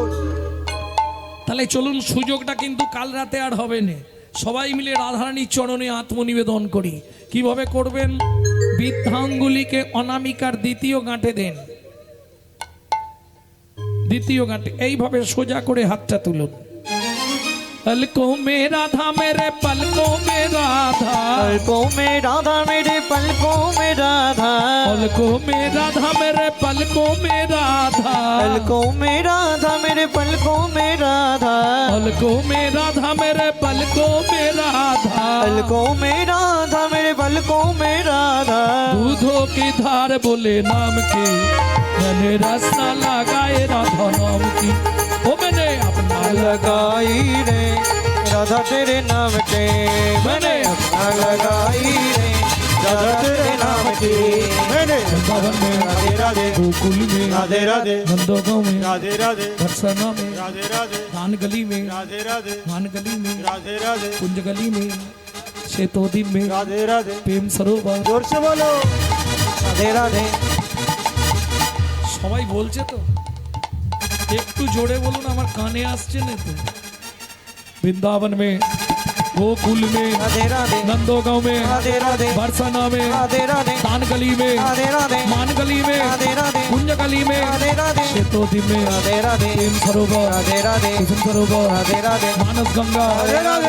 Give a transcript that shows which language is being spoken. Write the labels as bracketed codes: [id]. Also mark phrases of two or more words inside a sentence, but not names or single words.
[bn] তাহলে চলুন, সুযোগটা কিন্তু কাল রাতে আর হবে না, সবাই মিলে রাধারানীর চরণে আত্মনিবেদন করি। কিভাবে করবেন? বৃদ্ধাঙ্গুলিকে অনামিকার দ্বিতীয় গাঁটে দেন, দ্বিতীয় গাঁটে এইভাবে সোজা করে হাতটা তুলুন। [hi] पलकों में राधा मेरे पलकों में राधा, पलकों में राधा मेरे पलकों में राधा, पलकों में राधा मेरे पलकों में राधा, पलकों में राधा मेरे पलकों में राधा, पलकों में राधा मेरे पलकों में राधा, पलकों में राधा मेरे पलकों में राधा। दूधों की धार बोले नाम की, मैंने रसना लगाए राधा नाम की। वो मैंने अपना लगाई रे राधा तेरे नाम के, मैंने अपना लगाई रे राधा तेरे नाम की। मैंने वृंदावन में, राधे राधे, गोकुल में, राधे राधे, नंदोगांव में, राधे राधे, बरसाना में, राधे राधे, दान गली में, राधे राधे, मान गली में, राधे राधे, कुंज गली में, शेतोदी में, राधे राधे। प्रेम सरोवर। जोर से बोलो। राधे राधे। [bn] সবাই বলছে তো, একটু জোরে বলুন, আমার কানে আসছে না তো। [hi] বৃন্দাবন में, गोकुल में, राधे राधे, नंदोगांव में, राधे राधे, बरसाना में, राधे राधे, दान गली में, राधे राधे, मान गली में, राधे राधे, कुंज गली में, राधे राधे, शेतोदी में, राधे राधे, प्रेम सरोवर, राधे राधे, कुसुम सरोवर, राधे राधे, मानस गंगा, राधे राधे,